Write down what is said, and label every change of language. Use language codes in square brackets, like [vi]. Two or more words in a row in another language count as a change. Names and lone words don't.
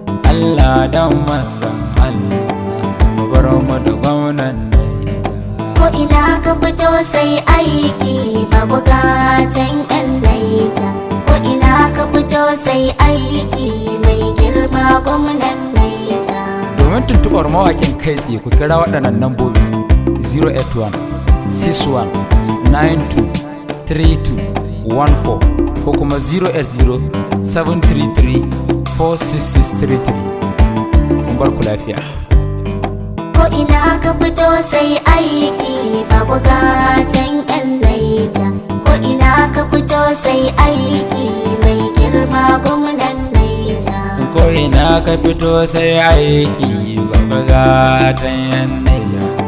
[ha] Allah dan manzon Allah, mu bar mu da gwamnan Nijar. Ko ina ka fito sai aiki, babu gatan yan Naija. Ko ina ka fito sai aiki, mai girma gwamnan Naija. Domin tuntuɓar mawaƙin kai tsaye, ku kira waɗannan lambobi: [en] zero eight one, six one, nine two, three two, one four [ha] ko kuma [en] zero eight zero, seven three three, four six six three three. [ha] Mun bar ku lafiya. Ko ina ka fito sai aiki, babu gatan yan Naija. Ko ina ka fito sai aiki mai girma gwamnan Naija. Ko ina ka fito sai aiki, babba gatan yan Naija.